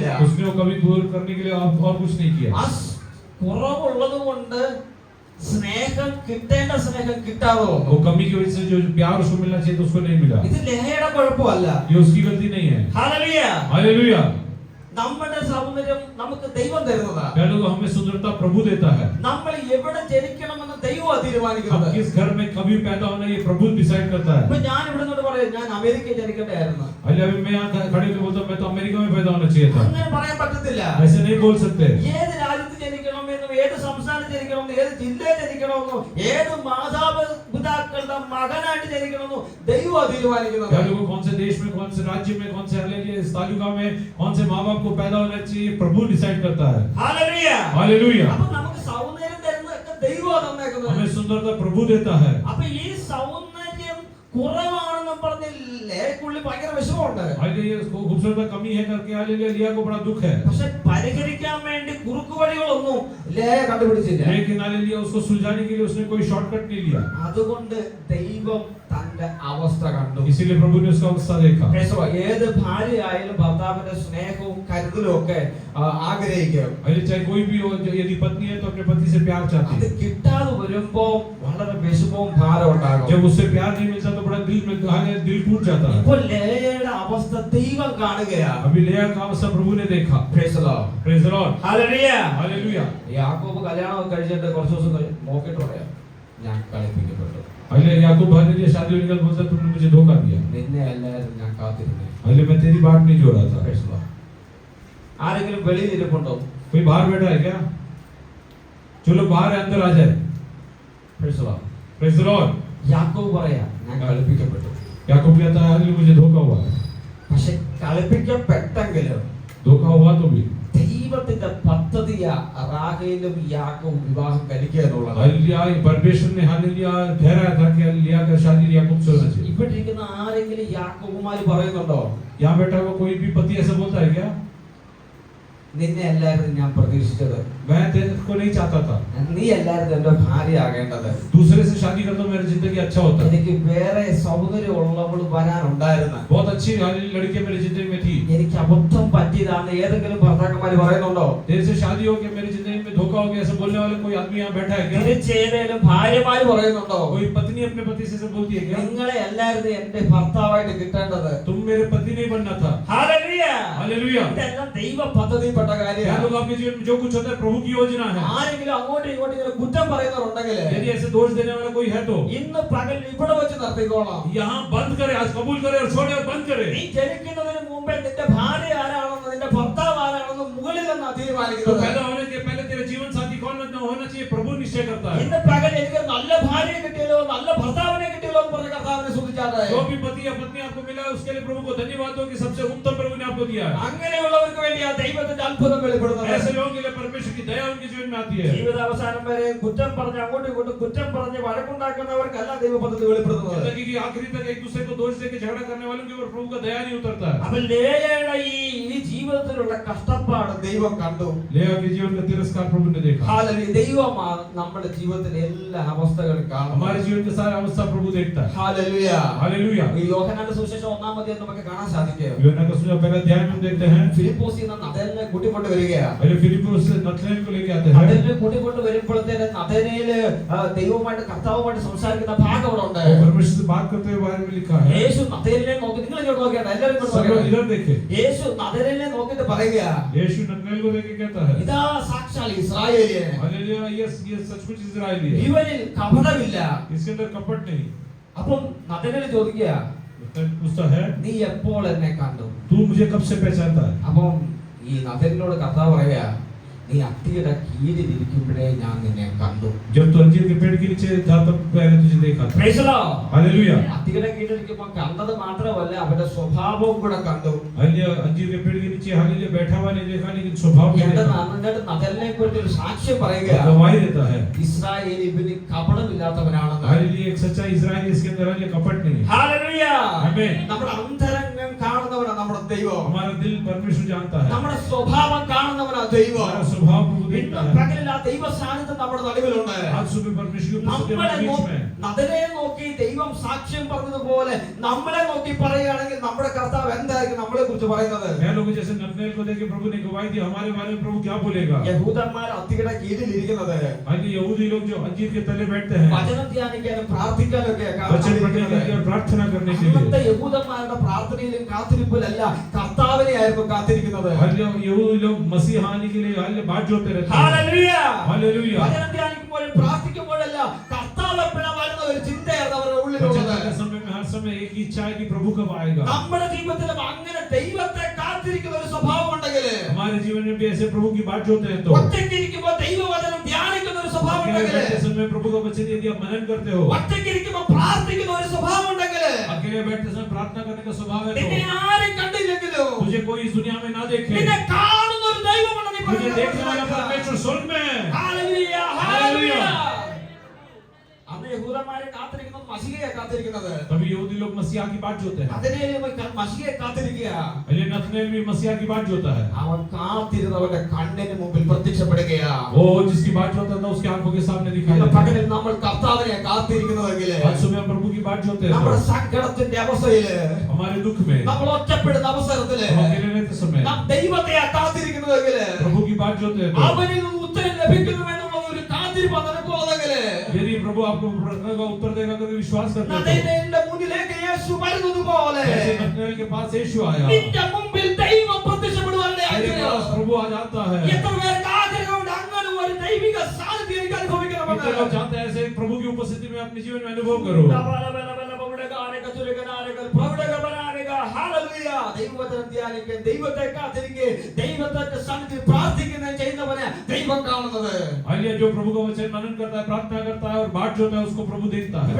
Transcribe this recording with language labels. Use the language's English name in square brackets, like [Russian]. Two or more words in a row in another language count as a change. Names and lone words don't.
[Hindi] उसने वो कभी दूर करने के लिए और कुछ नहीं किया. [Malayalam] ആ കുറവുള്ളത് കൊണ്ട് സ്നേഹം കിട്ടേണ്ട സ്നേഹം കിട്ടാതെ വന്നു. [Hindi] वो कमी की वजह से जो प्यार उसको मिलना चाहिए तो उसको नहीं मिला. [Malayalam] ഇത് ലേയുടെ കുഴപ്പമല്ല. [Hindi] ये उसकी गलती नहीं है. [Malayalam] ഹല്ലേലൂയ. [Hindi] हालेलुया. [Malayalam] നമ്മുടെ സൗന്ദര്യം നമുക്ക് ദൈവം തരുന്നതാ. [Hindi] पहले तो हमें सुंदरता प्रभु देता है. [Malayalam] നമ്മൾ എവിടെ ജനിക്കണമെന്ന് ദൈവമാണ് തീരുമാനിക്കുന്നത്. [Hindi] हम किस घर में कभी पैदा होना ये प्रभु डिसाइड करता है. [Malayalam] ഇപ്പൊ ഞാൻ ഇവിടെ നിന്ന് പറയാം, ഞാൻ അമേരിക്കയിൽ ജനിക്കേണ്ടതായിരുന്നു. [Hindi] अभी मैं यहाँ खड़े होकर बोलता हूँ मैं तो अमेरिका में पैदा होना चाहिए था. [Malayalam] അങ്ങനെ പറയാൻ പറ്റത്തില്ല. [Hindi] ऐसे नहीं बोल सकते. [Malayalam] ഏത് രാജ്യത്ത് ജനിക്കണമെന്നും ഏത് സംസ്ഥാനത്ത് ജനിക്കണമെന്നും ഏത് ജില്ലയിൽ ജനിക്കണമെന്നും ഏത് മാതാപിതാക്കളുടെ മകനായിട്ട് ജനിക്കണമെന്നും ദൈവമാണ് തീരുമാനിക്കുന്നത്. [Hindi] क्या लोगों कौन से देश में, कौन से राज्य में, कौन से हालेलुया इस तालुका में कौन से माँ बाप को पैदा होना चाहिए प्रभु डिसाइड करता है. [Malayalam] ഹല്ലേലൂയ. [Hindi] हालेलुया. [Malayalam] അപ്പൊ നമുക്ക് സൗന്ദര്യം തരുന്നതൊക്കെ ദൈവമാണ് തന്നേക്കുന്നത്. [Hindi] हमें सुंदरता प्रभु देता है. [Malayalam] അപ്പൊ ഈ സൗന്ദര്യം കുറവാണെന്ന് പറഞ്ഞ് ലേക്കുള്ളിൽ ഭയങ്കര വിഷമമുണ്ട്. [Hindi] हालेलुया इसको खूबसूरता कमी है करके हालेलुया लिया को बड़ा दुख है. [Malayalam] പക്ഷെ പരിഹരിക്കാൻ വേണ്ടി കുറുക്കു വഴികളൊന്നും ലേ കണ്ടുപിടിച്ചില്ല. [Hindi] लेकिन हालेलुया उसको सुलझाने के लिए उसने कोई शॉर्टकट नहीं लिया. [Malayalam] അതുകൊണ്ട് ദൈവം തന്റെ അവസ്ഥ കണ്ടു. [Hindi] इसीलिए प्रभु ने उसका अवस्था देखा. [Malayalam] ഏത് ഭാര്യയായാലും ഭർത്താവിന്റെ സ്നേഹവും കരുതലും ഒക്കെ ആഗ്രഹിക്കും. [Hindi] अरे चाहे कोई भी हो, यदि पत्नी है तो अपने पति से प्यार चाहती [Malayalam] അത് [Hindi] है. [Malayalam] കിട്ടാതെ വരുമ്പോ വളരെ വിഷമവും ഭാരവും ഉണ്ടാകും. [Hindi] जब उससे प्यार नहीं मिलता तो बड़ा दिल टूट जाता है. [Malayalam] ഇപ്പോൾ ലേയുടെ അവസ്ഥ ദൈവം കാണുകയാ. [Hindi] अभी लिया का अवस्था प्रभु ने देखा. [English] Praise the Lord. Praise the Lord, [Malayalam] ഹല്ലേലൂയ. [Hindi] हालेलुया. [Malayalam] യാക്കോബ് കല്യാണം കഴിച്ചിട്ട് കുറച്ച് ദിവസം നോക്കിയിട്ട് പറയാം, ഞാൻ കളിപ്പിക്കപ്പെട്ടു. [Hindi] अरे याकूब हालेलुया शादी होने के बाद बोलता तुमने मुझे धोखा दिया. [Malayalam] നിന്നെ അല്ലാതെ ഞാൻ കാത്തിരുന്നേ. [Hindi] अरे मैं तेरी बात नहीं जो रहा था. [English] Praise the Lord. [Malayalam] ആരെങ്കിലും വെളിയിൽ ഇരിപ്പുണ്ടോ? [Hindi] कोई बाहर बैठा है क्या? जो लोग बाहर है अंदर आ जाए. [English] Praise the Lord. Praise the Lord. [Malayalam] യാക്കോബ് പറയാ, ഞാൻ കളിപ്പിക്കപ്പെട്ടു. [Hindi] याकूब कहता है हालेलुया मुझे धोखा हुआ. [Malayalam] പക്ഷെ കളിപ്പിക്കപ്പെട്ടെങ്കിലും [Hindi] धोखा हुआ तो भी [Malayalam] ദൈവത്തിന്റെ പദ്ധതിയാ റാഹേലും യാക്കോബും വിവാഹം കഴിക്കുക എന്നുള്ളത്. [Hindi] हालेलुया परमेश्वर ने हालेलुया ठहराया था कि लिया का शादी याकूब से होना चाहिए. [Malayalam] ഇവിടെ ഇരിക്കുന്ന ആരെങ്കിലും യാക്കോബുമാര് പറയുന്നുണ്ടോ? [Hindi] यहाँ बैठा हुआ कोई भी पति ऐसा बोलता है क्या? [Malayalam] നിന്നെ എല്ലാവരും ഞാൻ പ്രതീക്ഷിച്ചത്, [Hindi] मैं तेरे को नहीं चाहता था. [Malayalam] നീ എല്ലാവരും എന്റെ ഭാര്യ ആകേണ്ടത്, [Hindi] दूसरे से शादी करता तो मेरी जिंदगी अच्छा होता. [Malayalam] എനിക്ക് വേറെ സൗകര്യമുള്ളവൾ വരാനുണ്ടായിരുന്നു. [Hindi] बहुत अच्छी लड़की मेरी जिंदगी में थी. [Malayalam] എനിക്ക് അബദ്ധം പറ്റിയതാണെന്ന് ഏതെങ്കിലും ഭർത്താക്കന്മാര് പറയുന്നുണ്ടോ? [Hindi] तेरे से शादी हो गया मेरी जिंदगी में धोखा हो गया ऐसा बोलने वाला कोई आदमी यहाँ बैठा है क्या? [Malayalam] തിരിച്ചേതേലും ഭാര്യമാര് പറയുന്നുണ്ടോ? [Hindi] कोई पत्नी अपने पति से बोलती है क्या? [Malayalam] നിങ്ങളെ എല്ലാവരും എന്റെ ഭർത്താവായിട്ട് കിട്ടേണ്ടത്. [Hindi] तुम मेरे पति नहीं बनना था. [Malayalam] ഹല്ലേലൂയ. [Hindi] हालेलुया. [Malayalam] ഇതെല്ലാം ദൈവ പദ്ധതിപ്പെട്ട [Hindi] क्या [Malayalam] കാര്യമാണ്. [Hindi] लोग आपके जीवन में जो कुछ होता है प्रभु की योजना है. [Malayalam] ആരെങ്കിലും അങ്ങോട്ടും ഇങ്ങോട്ടും ഇങ്ങനെ കുറ്റം പറയുന്നവരുണ്ടെങ്കിൽ [Hindi] यदि ऐसे दोष देने वाला कोई है तो [Malayalam] ഇന്ന് പകൽ ഇവിടെ വെച്ച് നിർത്തിക്കോളാം. [Hindi] यहाँ बंद करे, आज कबूल करे और छोड़े और बंद करे. [Malayalam] നീ ജനിക്കുന്നതിന് മുമ്പേ നിന്റെ ഭാര്യ ആരാണെന്ന് നിന്റെ ഭർത്താവ് ആരാണെന്ന് മുകളിൽ നിന്ന് [Hindi] तो [Malayalam] തീരുമാനിക്കുന്നത്. [Hindi] पैदा होने के पहले तेरा जीवन साथी कौन होना चाहिए प्रभु निश्चय करता है. [Malayalam] ഇന്ന് പകൽ എനിക്ക് നല്ല ഭാര്യയെ കിട്ടിയല്ലോ നല്ല ഭർത്താവിനെ കിട്ടിയല്ലോ എന്ന് പറഞ്ഞ കർത്താവിനെ സ്തുതിച്ചാട്ടെ. [Hindi] जो भी पति या पत्नी आपको मिला है उसके लिए प्रभु को धन्यवाद हो कि सबसे उत्तम प्रभु ने आपको दिया है. [Malayalam] അങ്ങനെയുള്ളവർക്ക് വേണ്ടി ആ ദൈവത്തിന്റെ അത്ഭുതം വെളിപ്പെടുന്നത്. [Hindi] ऐसे लोगों के लिए परमेश्वर की दया उनके जीवन में आती है. [Malayalam] ജീവിതാവസാനം വരെ കുറ്റം പറഞ്ഞ് അങ്ങോട്ടും ഇങ്ങോട്ടും കുറ്റം പറഞ്ഞ് വഴക്കുണ്ടാക്കുന്നവർക്കല്ല ദൈവ പദ്ധതി വെളിപ്പെടുന്നത്. [Hindi] जिंदगी की आखिरी तक एक दूसरे को दोष देकर झगड़ा करने वालों के ऊपर प्रभु का दया नहीं उतरता है. [Malayalam] അപ്പോൾ ലേയയുടെ ഈ ജീവിതത്തിലുള്ള കഷ്ടപ്പാട് ദൈവം കണ്ടു. [Hindi] लेया के जीवन का तिरस्कार प्रभु ने देखा. [Malayalam] ഹല്ലേലൂയ. ദൈവമാണ് നമ്മുടെ ജീവിതത്തിലെ എല്ലാ അവസ്ഥകളും കാണുന്നത്. [Hindi] हमारे जीवन के सारे अवस्था प्रभु देखता देखता है। [Malayalam] ഹല്ലേലൂയ. [Hindi] हालेलुया। [Malayalam] ഈ യോഹന്നാന്റെ സുവിശേഷം 1-ാം അധ്യായം നമുക്ക് കാണാൻ സാധിക്കും. [Hindi] യോഹന്നാൻ का सुसमाचार पहला अध्याय में देखते हैं [Malayalam] ഫിലിപ്പോസിൽ നിന്ന് നഥനയേലിനെ കൂട്ടിക്കൊണ്ട് വരികയാണ്. [Hindi] पहले फिलिप्पुस से नतनएल को लेके आते हैं। [Malayalam] നഥനയേലിനെ കൂട്ടിക്കൊണ്ട് വരുമ്പോഴത്തേന് നഥനയേൽ ദൈവവുമായിട്ട് കർത്താവുമായിട്ട് സംസാരിക്കുന്ന ഭാഗം അവിടെ ഉണ്ട്. [Hindi] परमेश्वर से बात करते हुए बारे में लिखा है। [Malayalam] യേശു നഥനയേലിനെ നോക്കി, നിങ്ങൾ ഇങ്ങോട്ട് നോക്കിയാട്ടെ, എല്ലാവരും ഇങ്ങോട്ട് [Hindi] सब लोग [Malayalam] നോക്കിയാട്ടെ. [Hindi] इधर देखे। [Malayalam] യേശു നഥനയേലിനെ നോക്കിയിട്ട് പറയുക, [Hindi] यीशु नतनएल को देखे कहता है [Malayalam] ഇതാ സാക്ഷാൽ ഇസ്രായേലിയൻ, [Hindi] हालेलुया, ये सचमुच इस्राएली है, [Malayalam] ഇവനിൽ കപടമില്ല. [Hindi] इसके अंदर कपट नहीं। [Malayalam] അപ്പം നഥനയേൽ ചോദിക്കുക, [Hindi] पूछता है [Malayalam] നീ എപ്പോൾ എന്നെ കണ്ടു? [Hindi] तू मुझे कब से पहचानता है? [Malayalam] അപ്പം ഈ നഥനയേലിനോട് കർത്താവ് പറയുക, നീ അത്തിയുടെ കീഴിൽ ഇരിക്കുമ്പോഴേ ഞാൻ നിന്നെ കണ്ടു. [Hindi] जब तू अंजीर के पेड़ के नीचे था तब मैंने तुझे देखा था। [English] Praise the Lord. [Hindi] हालेलुया। [Malayalam] അത്തിയുടെ കീഴിൽ ഇരിക്കുമ്പോൾ കണ്ടത് മാത്രമല്ല, അവന്റെ സ്വഭാവവും കൂടെ കണ്ടു. [Hindi] हालेलुया, अंजीर के पेड़ के नीचे हालेलुया बैठा हुआ नहीं देखा, लेकिन स्वभाव भी [Malayalam] എന്നിട്ട് [Hindi] देखा। [Malayalam] നഥനയേലിനെ കുറിച്ച് ഒരു സാക്ഷ്യം പറയുക, [Hindi] गवाही देता है [Malayalam] ഇസ്രായേൽ ഇവന് കപടമില്ലാത്തവനാണെന്ന്. [Hindi] हालेलुया, एक सच्चा इस्राएली, इसके अंदर हालेलुया कपट नहीं। [Malayalam] ഹല്ലേലൂയ. ആമേൻ. നമ്മുടെ അന്തരംഗം കാണുന്നവനാണ് നമ്മുടെ ദൈവം. [Hindi] हमारा दिल परमेश्वर जानता है, [Malayalam] നമ്മുടെ സ്വഭാവം കാണുന്നവനാണ് ദൈവം. [Hindi] हमारा स्वभाव प्रभु देखता [Malayalam] ഇന്ന് [Hindi] है। [Malayalam] പകലിൽ ആ ദൈവ സാന്നിധ്യം നമ്മുടെ നടുവിലുണ്ട്. [Hindi] आज सुबह परमेश्वर की उपस्थिति [Malayalam] നമ്മളെ [Hindi] हमारे बीच में है। [Malayalam] നഥനയെ നോക്കി ദൈവം സാക്ഷ്യം പറഞ്ഞതുപോലെ നമ്മളെ നോക്കി പറയുകയാണെങ്കിൽ നമ്മുടെ കർത്താവ് എന്തായിരിക്കും നമ്മളെ കുറിച്ച് പറയുന്നത്? [Hindi] मैं लोगों जैसे नतनएल को देख के प्रभु ने गवाही दी, हमारे बारे में प्रभु क्या बोलेगा? [Malayalam] യഹൂദന്മാർ അത്തിയുടെ കീഴിൽ ഇരിക്കുന്നത് [Hindi] हालांकि यहूदी लोग जो अंजीर के तले बैठते हैं, [Malayalam] വചനം ധ്യാനിക്കാനും പ്രാർത്ഥിക്കാനും ഒക്കെ [Hindi] वचन पढ़ने के लिए और प्रार्थना करने के [Malayalam] അന്നത്തെ [Hindi] लिए। [Malayalam] യഹൂദന്മാരുടെ പ്രാർത്ഥനയിലും കാത്തിരിപ്പിലല്ല, കർത്താവിനെ ആയിരുന്നു കാത്തിരിക്കുന്നത്. [Hindi] हालेलुया, यहूदी लोग मसीह आने के लिए हालेलुया बाट जोते रहते हैं। [Malayalam] ഹല്ലേലൂയ. [Hindi] हालेलुया। [Malayalam] വചനം ധ്യാനിക്കുമ്പോഴും പ്രാർത്ഥിക്കുമ്പോഴല്ല, കർത്താവ് എപ്പോഴാ വരുന്ന ഒരു ചിന്തയായിരുന്നു അവരുടെ [Hindi] वचन [Malayalam] ഉള്ളിലുള്ളത്. [Hindi] के समय में हर समय एक ही इच्छा है कि प्रभु कब आएगा। [Malayalam] നമ്മുടെ ജീവിതത്തിലും അങ്ങനെ ദൈവത്തെ കാത്തിരിക്കുന്ന ഒരു സ്വഭാവം ഉണ്ടെങ്കിൽ, [Hindi] हमारे जीवन में भी ऐसे प्रभु की बात जोते हैं तो [Malayalam] ഒറ്റയ്ക്കിരിക്കുമ്പോൾ ദൈവവചനം ധ്യാനിക്കുന്ന ഒരു സ്വഭാവം [Hindi] अकेले [Malayalam] ഉണ്ടെങ്കിൽ, [Hindi] बैठते समय प्रभु का वचन यदि आप मनन करते हो, [Malayalam] ഒറ്റയ്ക്കിരിക്കുമ്പോൾ പ്രാർത്ഥിക്കുന്ന ഒരു സ്വഭാവം ഉണ്ടെങ്കിൽ, [Hindi] अकेले बैठते समय प्रार्थना करने का स्वभाव है [Malayalam] നിന്നെ [Hindi] तो [Malayalam] ആരും കണ്ടില്ലെങ്കിലും [Hindi] तुझे कोई इस दुनिया में ना देखे, [Malayalam] നിന്നെ കാണുന്ന ഒരു ദൈവമുണ്ട്. നീ [Hindi] तुझे देखने वाला परमेश्वर स्वर्ग में है। [Malayalam] ഹല്ലേലൂയ, ഹല്ലേലൂയ. അന്ന് യഹൂദന്മാരെ കാത്തിരിക്കുന്നത് മശിഹയെ കാത്തിരിക്കുന്നത്. [Hindi] तभी यहूदी लोग मसीहा की बात जोते हैं। [Malayalam] അതിനെ മശിഹയെ കാത്തിരിക്കുക. [Hindi] अरे नतनएल भी मसीहा की बात जोता है। [Malayalam] അവൻ കാത്തിരുന്നവന്റെ കണ്ണിന് മുമ്പിൽ പ്രത്യക്ഷപ്പെടുകയാ. [Hindi] वो जिसकी बात जोता था उसकी आंखों के सामने दिखाई [Malayalam] ഇന്ന് [Hindi] देता है। [Malayalam] പകലിൽ നമ്മൾ കർത്താവിനെ കാത്തിരിക്കുന്നതെങ്കിൽ, [Hindi] आज सुबह प्रभु की बात जोते हैं [Malayalam] നമ്മുടെ [Hindi] तो [Malayalam] സങ്കടത്തിന്റെ അവസ്ഥയില്, [Hindi] हमारे दुख में, [Malayalam] നമ്മൾ ഒറ്റപ്പെടുന്ന അവസരത്തില് [Hindi] हम अकेले रहते समय [Malayalam] നാം ദൈവത്തെ കാത്തിരിക്കുന്നതെങ്കിൽ, [Hindi] प्रभु की बात जोते हैं तो [Malayalam] അവനിൽ നിന്ന് ഉത്തരം ലഭിക്കുന്നു എന്നുള്ള ഒരു കാത്തിരിപ്പ് നിനക്കുള്ളതെങ്കിൽ, [Hindi] यदि प्रभु आपको प्रार्थना का उत्तर देगा तो विश्वास करते हैं [Malayalam] നഥനയേലിന്റെ മുന്നിലേക്ക് യേശു വരുന്നതുപോലെ [Hindi] तो जैसे नतनएल के पास यीशु आया, [Malayalam] നിന്റെ മുമ്പിൽ ദൈവം പ്രത്യക്ഷപ്പെടുവാനുള്ള [Hindi] तेरे पास [Malayalam] ആഗ്രഹം. [Hindi] प्रभु आ जाता है। [Malayalam] എത്ര പേർക്ക് ആഗ്രഹമുണ്ട് അങ്ങനെ ഒരു ദൈവിക സാന്നിധ്യം എനിക്ക് അനുഭവിക്കണമെന്ന്? [Hindi] कितने लोग चाहते हैं ऐसे प्रभु की उपस्थिति में अपने जीवन में अनुभव करो। [Malayalam] ഹല്ലേലൂയ. ദൈവവചനം ധ്യാനിക്കുക, ദൈവത്തെ കാത്തിരിക്കുക, ദൈവത്തിന്റെ സന്നിധിയിൽ പ്രാർത്ഥിക്കുന്നത് ചെയ്യുന്നവനെ ദൈവം കാണുന്നത്. [Hindi] हालेलुया, जो प्रभु का वचन मनन करता है, प्रार्थना करता है और बाट जोता है, उसको प्रभु देखता है।